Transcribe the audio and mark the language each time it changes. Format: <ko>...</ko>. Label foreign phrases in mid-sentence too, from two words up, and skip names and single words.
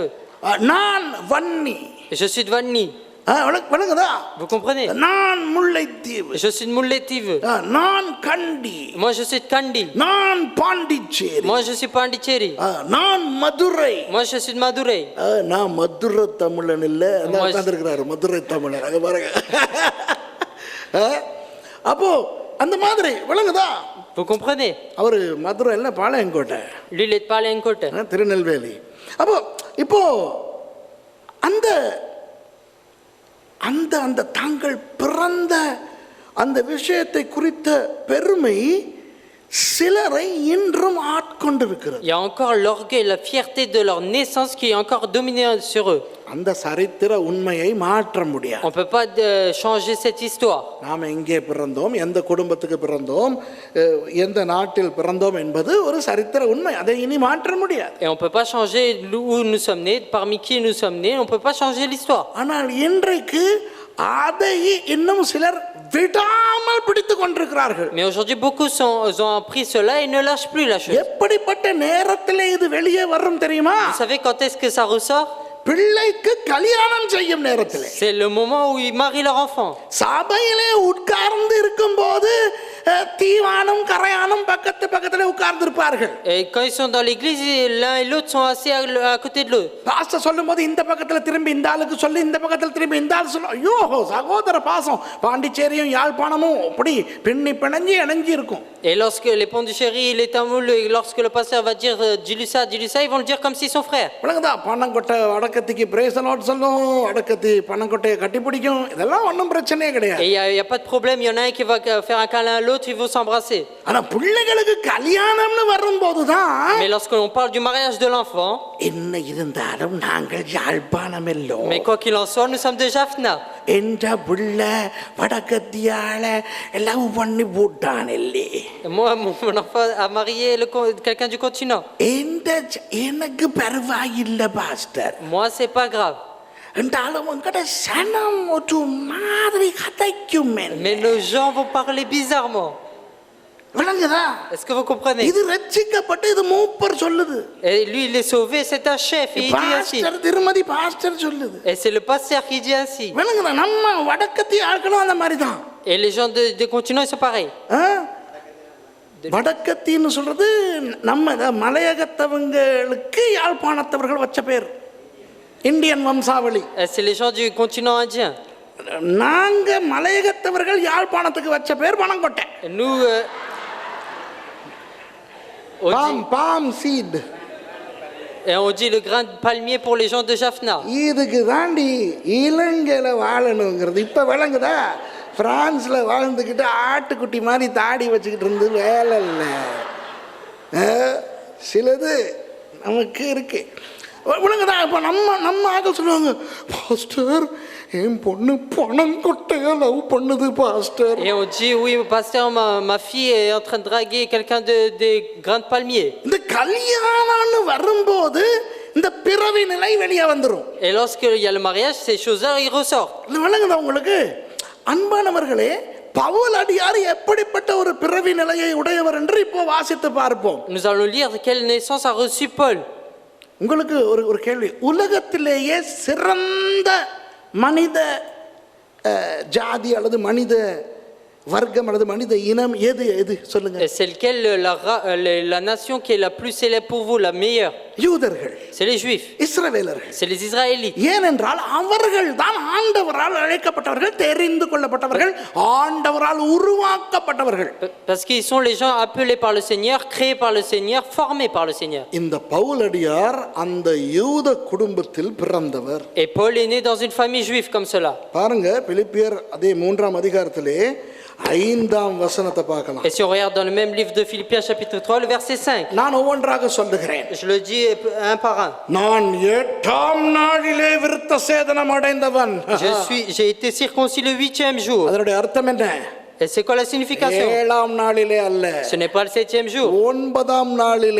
<ta>நான் வன்னி,</ta> <fr>je suis de Vanni,</fr> <ta>விளங்குதா?</ta> <fr>vous comprenez,</fr> <ta>நான் முல்லைத்தீவு,</ta> <fr>je suis de Mulletive,</fr> <ta>நான் கண்டி,</ta> <fr>moi je suis de Kandi,</fr> <ta>நான் பாண்டிச்சேரி,</ta> <fr>moi je suis Pondicherry,</fr> <ta>நான் மதுரை,</ta> <fr>moi je suis de Madurai,</fr> <ta>நான் மதுரை தமிழன் இல்ல,</ta> <fr>Moi,</fr> <ta>உட்கார்ந்திருக்கிறாரு மதுரை தமிழன், அங்க பாருங்க. அப்போ அந்த மாதிரி விளங்குதா?</ta> <fr>vous comprenez,</fr> <ta>அவரு மதுரை இல்ல, பாளையங்கோட்டை,</ta> <fr>lui il est de Palencote.</fr> <ta>திருநெல்வேலி. அப்போ இப்போ அந்த அந்த அந்த தாங்கள் பிறந்த அந்த விஷயத்தை குறித்த பெருமை சிலரை இன்றும் ஆட்கொண்டிருக்கிறது.</ta> <fr>Il y a encore l'orgueil, la fierté de leur naissance qui est encore dominée sur eux.</fr> <ta>அந்த சரித்திர உண்மையை மாற்ற முடியாது.</ta> <fr>On ne peut pas changer cette histoire.</fr> <ta>நாம் எங்கே பிறந்தோம், எந்த குடும்பத்துக்கு பிறந்தோம், எந்த நாட்டில் பிறந்தோம் என்பது ஒரு சரித்திர உண்மை, அதை இனி மாற்ற முடியாது.</ta> <fr>Et on ne peut pas changer où nous sommes nés, parmi qui nous sommes nés, on ne peut pas changer l'histoire.</fr> <ta>ஆனால் இன்றைக்கு அதை இன்னும் சிலர் விடாமல் பிடித்துக் கொண்டிருக்கிறார்கள்.</ta> <fr>Mais aujourd'hui beaucoup ont appris cela et ne lâchent plus la chose.</fr> <ta>எப்படிப்பட்ட நேரத்திலே இது வெளியே வரும் தெரியுமா?</ta> <fr>Vous savez quand est-ce que ça ressort?</fr> <ta>பிள்ளைக்கு கல்யாணம் செய்யும் நேரத்திலே,</ta> <fr>C'est le moment où ils marient leur enfant.</fr> <ta>சபையிலே உட்கார்ந்து இருக்கும்போது தீவானும் கரையானும் பக்கத்து பக்கத்துல உட்கார்ந்து இருப்பார்கள்.</ta> <fr>Et quand ils sont dans l'église, l'un et l'autre sont assis à côté de l'autre.</fr> <ta>பாஸ்டர் சொல்லும்போது இந்த பக்கத்துல திரும்பி இந்த ஆளுக்கு சொல்லி, இந்த பக்கத்துல திரும்பி இந்த ஆளு சொல்ல, ஐயோ சகோதர பாசம், பாண்டிச்சேரியும் யாழ்ப்பாணமும் அப்படி பின்னி பிணைஞ்சி இணைஞ்சி இருக்கும்.</ta> <fr>Et lorsque les Pondichéry, les Tamouls, lorsque le pasteur va dire dis-lui ça, ils vont le dire comme s'ils sont frères.</fr> <ta>விளங்குதா? பணங்கொட்டை வடக்கத்திக்கு பிரேசலோட் சொல்லும், வடக்கத்தி பணங்கொட்டையை கட்டி பிடிக்கும், இதெல்லாம் ஒன்றும் பிரச்சனையே கிடையாது.</ta> <fr>Et il y a pas de problème, il y en a un qui va faire un câlin à l'autre, ils vont s'embrasser.</fr> <ta>ஆனா பிள்ளைகளுக்கு கல்யாணம்னு வரும்போதுதான்,</ta> <fr>Mais lorsqu'on parle du mariage de l'enfant,</fr> <ta>என்ன இருந்தாலும் நாங்கள் யாழ்ப்பாணம் எல்லோ,</ta> <fr>mais quoi qu'il en soit, nous sommes de Jaffna.</fr> <ta>என்ற பிள்ளை வடக்கத்தியால எல்லாம் பண்ணி போட்டான் இல்லே.</ta> <fr>Moi, mon enfant a marié quelqu'un du continent.</fr> <ta>எனக்கு பரவாயில்லை பாஸ்டர்,</ta> <fr>Moi, c'est pas grave.</fr> <ta>என்றாலும் உங்கட சனம் ஒரு மாதிரி கதைக்கும்.</ta> <fr>Mais nos gens vont parler bizarrement.</fr> <ta>விளங்குதா?</ta> <fr>Est-ce que vous comprenez?</fr> <ta>இது ரட்சிக்கப்பட்டு இது மூப்பர் சொல்லுது.</ta> <fr>Et lui, il est sauvé, c'est un chef, et il dit ainsi.</fr> <ta>பாஸ்டர் திருமதி பாஸ்டர் சொல்லுது.</ta> <fr>Et c'est le pasteur qui dit ainsi.</fr> <ta>விளங்குதா? நம்ம வடக்கத்தி ஆட்களும் அந்த மாதிரி தான்.</ta> <fr>Et les gens des continents, ils sont pareils.</fr> <ta>வடக்கத்தின்னு சொல்றது நம்ம மலையகத்தவங்களுக்கு யாழ்ப்பாணத்தவர்கள் வச்ச பேர், இந்தியன் வம்சாவளி.</ta> <fr>Et c'est les gens du continent indien.</fr> <ta>நாங்க மலையகத்தவர்கள் யாழ்ப்பாணத்துக்கு வச்ச பேர் பனங்கொட்டை.</ta> <fr>Et nous, on பாம் dit,</fr> <en>palm seed.</en> <fr>et on dit le grain de palmier pour les gens de Jaffna.</fr> <ta>இதுக்கு தாண்டி இலங்கையில வாழணுங்கிறது இப்ப விளங்குதா? பிரான்ஸ்ல வாழ்ந்துக்கிட்டு ஆட்டுக்குட்டி மாதிரி தாடி வச்சுக்கிட்டு இருந்து வேலை இல்லை. சிலது நமக்கு இருக்கு, விளங்குதா? இப்போ நம்ம ஆக்கள் சொல்லுவாங்க, பாஸ்டர் என் பொண்ணு பனங்கொட்டையா லவ் பண்ணுது பாஸ்டர்.</ta> <fr>Et on dit, oui, pasteur, ma fille est en train de draguer quelqu'un des grains de palmier.</fr> <ta>இந்த கல்யாணம்னு வரும்போது இந்த பிறவி நிலை வெளியே வந்துடும்.</ta> <fr>Et lorsqu'il y a le mariage, ces choses-là, ils ressortent.</fr> <ta>இல்லை விளங்குதா உங்களுக்கு? அன்பானவர்களே, பவுல் அடியார் எப்படிப்பட்ட ஒரு பிறவி நிலையை உடையவர் என்று இப்போ வாசித்து பார்ப்போம்.</ta> <fr>Nous allons lire quelle naissance a reçu Paul.</fr> <ta>உங்களுக்கு ஒரு கேள்வி, உலகத்திலேயே சிறந்த மனித ஜாதி அல்லது மனித வர்க்கம் அல்லது மனித இனம் எது எது சொல்லுங்க?</ta> <fr>Et c'est lequel la nation qui est la plus célèbre pour vous, la meilleure?</fr> <ta>யூதர்கள்,</ta> <fr>C'est les Juifs,</fr> <ta>இஸ்ரவேலர்கள்.</ta> <fr>c'est les Israélites.</fr> <ta>ஏனென்றால் அவர்கள் தான் ஆண்டவரால் அழைக்கப்பட்டவர்கள், தெரிந்து கொள்ளப்பட்டவர்கள், ஆண்டவரால் உருவாக்கப்பட்டவர்கள்.</ta> <fr>Parce qu'ils sont les gens appelés par le Seigneur, créés par le Seigneur, formés par le Seigneur.</fr> <ta>இந்த பவுலடியார் அந்த யூத குடும்பத்தில் பிறந்தவர்.</ta> <fr>Et Paul est né dans une famille juive comme cela.</fr> <ta>பாருங்க, பிலிப்பியர் அதே 3ஆம் அதிகாரத்திலே 5ஆம் வசனத்தை பார்க்கலாம்.</ta> <fr>Et si on regarde dans le même livre de Philippiens chapitre 3, le verset 5.</fr> <ta>நான் ஒவ்வொன்றாக சொல்லுகிறேன்.</ta> <fr>Je le dis un par un.</fr> <ta>நான் 8ஆம் நாளிலே விருத்த சேதனம் அடைந்தவன்.</ta> <fr>J'ai été circoncis le 8e jour.</fr> <ta>அதனுடைய அர்த்தம் என்ன?</ta> <fr>Et c'est quoi la signification?</fr> <ta>7ஆம் நாளிலே அல்ல,</ta> <fr>Ce n'est pas le 7e jour.</fr> <ta>9ஆம் நாளிலே</ta>